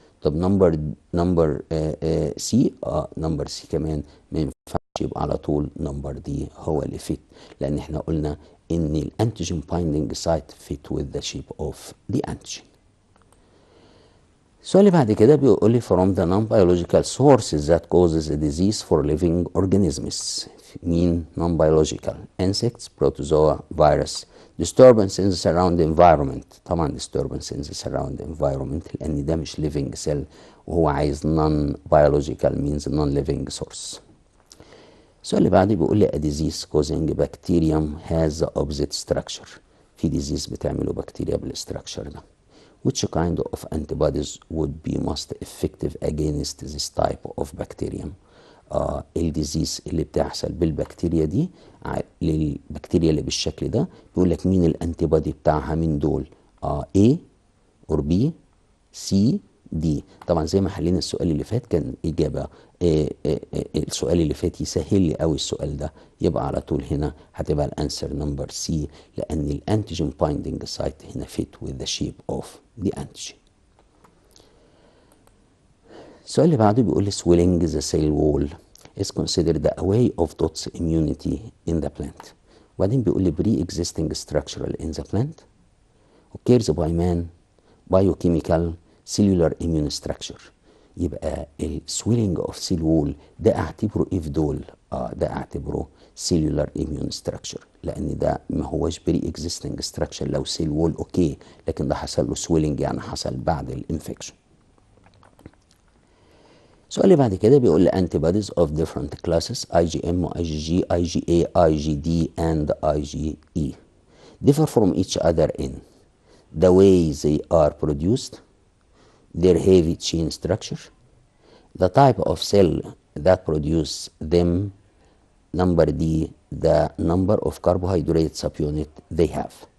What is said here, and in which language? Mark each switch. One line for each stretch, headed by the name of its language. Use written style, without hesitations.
Arabic: طب نمبر سي نمبر سي كمان ما ينفعش، يبقى على طول نمبر دي هو اللي فيت، لان احنا قلنا ان الانتيجين بايندينج سايت فيت
English: with the shape of the antigen.
Arabic: السؤال اللي بعد كده بيقول لي
English: from the non-biological sources that causes a disease for living organisms. مين non-biological؟ insects, protozoa, virus, disturbance in the surrounding environment. طبعا disturbance in the surrounding environment
Arabic: لأن ده مش
English: living cell
Arabic: وهو عايز
English: non-biological means non-living source.
Arabic: السؤال اللي بعده بيقول لي
English: a disease causing bacterium has the opposite structure.
Arabic: في disease بتعمله بكتيريا بالستراكشر ده.
English: Which kind of antibodies would be most effective against this type of bacterium?
Arabic: الديزيز اللي بتحصل بالبكتيريا دي للبكتيريا اللي بالشكل ده بيقول لك مين الانتيبودي بتاعها من دول؟ A or B C دي. طبعا زي ما حلينا السؤال اللي فات كان إجابة السؤال اللي فات يسهل لي قوي السؤال ده، يبقى على طول هنا هتبقى الانسر نمبر سي، لأن الانتيجين بايندينج سايت هنا
English: fit with the shape of the antigen.
Arabic: السؤال اللي بعده بيقول لي
English: swelling the cell wall is considered a way of dots immunity in the plant.
Arabic: وبعدين بيقول لي
English: pre-existing structural in the plant occurs by man biochemical cellular immune structure.
Arabic: يبقى ال swelling of cell wall ده اعتبره ايه في دول؟ ده اعتبره
English: cellular immune structure،
Arabic: لان ده ما هوش
English: pre-existing structure.
Arabic: لو cell wall اوكي، لكن ده حصل له swelling يعني حصل بعد الانفكشن. السؤال اللي بعد كده بيقول لي
English: antibodies of different classes IgM, IgG, IgA, IgD and IgE differ from each other in the way they are produced, their heavy chain structure, the type of cell that produce them, number D, the number of carbohydrate subunit they have.